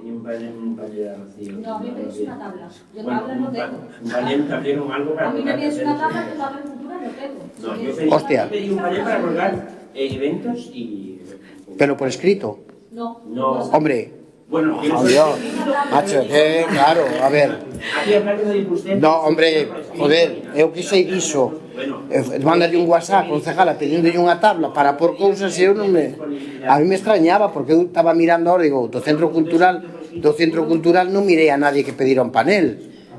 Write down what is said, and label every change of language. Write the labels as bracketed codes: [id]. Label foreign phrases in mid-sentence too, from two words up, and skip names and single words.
[es] No, a mí me pides una tabla. Yo tabla no tengo. Un panel también o algo para... A mí me pides una tabla, que tabla en cultura no tengo. No, yo pedí un panel para colgar eventos y... ¿Pero por escrito? No. Hombre... Bueno, macho, claro, a ver. No, hombre, joder, [gl] eu que sei diso. Mándale un WhatsApp, concejala, pedindo unha tabla para por cousas e eu non me... [es] A mí me extrañaba, porque [gl] eu estaba mirando ahora, digo, do centro cultural non mirei a nadie que pedira un panel.